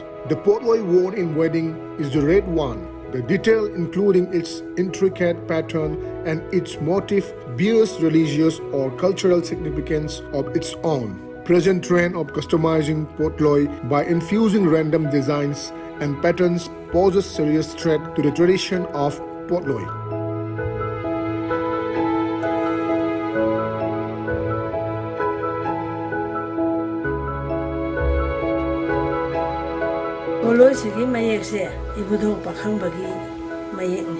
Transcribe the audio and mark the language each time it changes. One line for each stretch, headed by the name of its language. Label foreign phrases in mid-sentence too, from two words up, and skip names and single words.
English: The potloi worn in wedding is the red one. The detail, including its intricate pattern and its motif, bears religious or cultural significance of its own. Present trend of customizing potloi by infusing random designs and patterns poses serious threat to the tradition of potloi.
Manipuri: Poloi sigi mayek se ibudho pakhang bagi mayek ni.